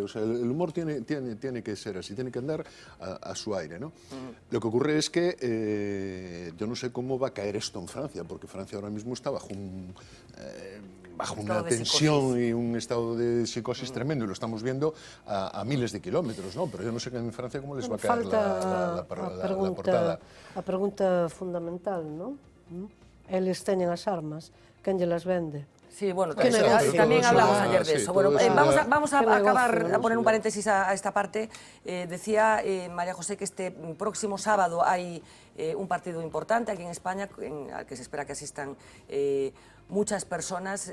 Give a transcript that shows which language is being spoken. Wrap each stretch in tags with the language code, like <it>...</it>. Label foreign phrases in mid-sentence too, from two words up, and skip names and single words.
<es>O sea, el humor tiene que ser así, tiene que andar a su aire, ¿no? Lo que ocurre es que yo no sé cómo va a caer esto en Francia, porque Francia ahora mismo está bajo una tensión y un estado de psicosis tremendo, y lo estamos viendo a miles de kilómetros, ¿no? Pero yo no sé en Francia cómo les va a caer la portada.</es> <gl>A pregunta fundamental, ¿no? Eles teñen as armas, quen lle las vende?</gl> <es>Sí, bueno, también hablamos ayer de eso. Bueno, vamos a acabar, a poner un paréntesis a esta parte. Decía María José que este próximo sábado hay un partido importante aquí en España, al que se espera que asistan muchas personas.</es>